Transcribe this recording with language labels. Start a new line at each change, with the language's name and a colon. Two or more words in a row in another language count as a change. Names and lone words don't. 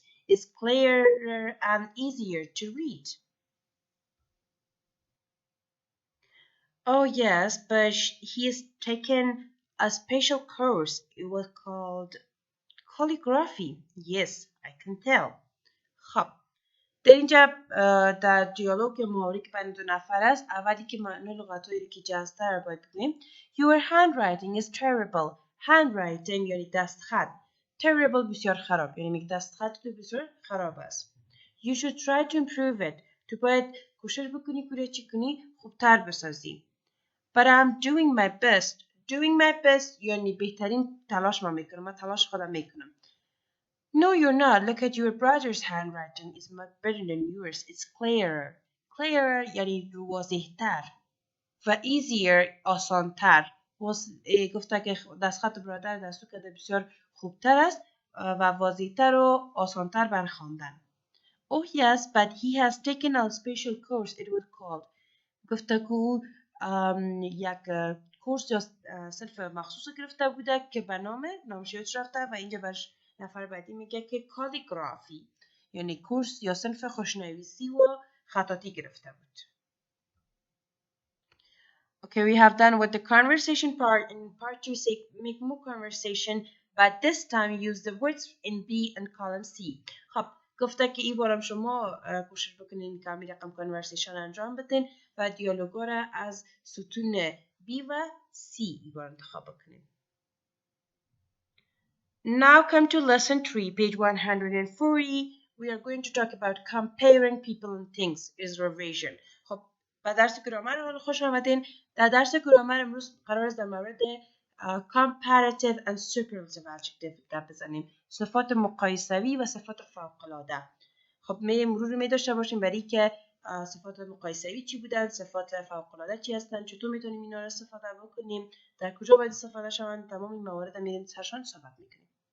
English: It's clearer and easier to read. Oh, yes, but he's taken a special course. It was called calligraphy. Yes, I can tell.
Persian: خب در اینجا در دیالوگ محاوره که بین دو نفر است اولی که معنی لغت‌هایی که جزتر رو باید بگیم
English: Your handwriting is terrible.
Persian: Handwriting یعنی دستخط. Terrible بسیار خراب یعنی میگه دستخط بسیار خراب است.
English: You should try to improve it.
Persian: تو باید کوشش بکنی که چی کنی خوبتر بسازی.
English: But I'm doing my best. Doing my best
Persian: یعنی بهترین تلاش ما میکنم. من تلاش خودم میکنم.
English: No, you're not. Look at your brother's handwriting. It's much better than yours. It's clearer. Clearer
Persian: یعنی واضح‌تر و
English: easier آسان‌تر.
Persian: گفته که دستخط برادر دستو کرده بسیار خوبتر است و واضح‌تر و آسان‌تر بر خواندن.
English: Oh yes, but he has taken a special course. It was called.
Persian: گفته که او یک کورس یا صرف مخصوص گرفته بوده که به نامش یاد رفته و اینجا برش نفر بعدی میگه که کالیگرافی یعنی کورس یا صنف خوشنویسی و خطاطی گرفته بود.
English: Okay, we have done with the conversation part. In part 2, say make more conversation, but this time use the words in B and column C.
Persian: خب گفته که این بارم شما کوشش بکنین که همین رقم کنورسیشن انجام بدین و دیالوگا را از ستون B و C این بار انتخاب بکنین.
English: Now come to lesson 3, page 140. We are going to talk about comparing people and things is revision.
Persian: خب به درس گرامر خوش آمدین. در درس گرامر امروز قرار است در مورد
English: comparative and superlative adjective
Persian: گپ بزنیم. صفات مقایسوی و صفات فوق‌العاده. خب مرور می داشته باشیم برای که صفات مقایسوی چی بودن، صفات فوق‌العاده چی هستن، چطور میتونیم اینا رو استفاده بکنیم، در کجا باید استفاده شوند، تمام این موارد رو میریم سرشان صحبت میکنیم.